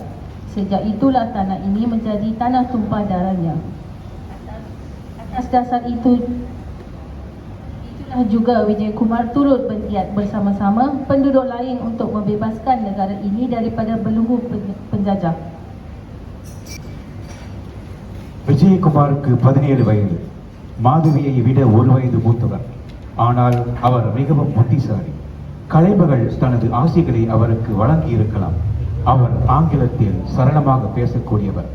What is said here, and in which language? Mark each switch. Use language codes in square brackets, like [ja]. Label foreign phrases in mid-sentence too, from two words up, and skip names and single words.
[ms] Sejak itulah tanah ini menjadi tanah tumpah darahnya. Atas dasar itulah juga Vijay Kumar turut berniat bersama-sama penduduk lain untuk membebaskan negara ini daripada belenggu penjajah. [ta] விஜயகுமாருக்கு 17 வயது. மாதவியை விட 1 வயது மூத்தவர். ஆனால் அவர் மிகவும் புத்திசாலி. கலைமகள் தனது ஆசைகளை அவருக்கு வழங்கி இருக்கலாம். அவர் ஆங்கிலத்தில் சரளமாக பேசக்கூடியவர்.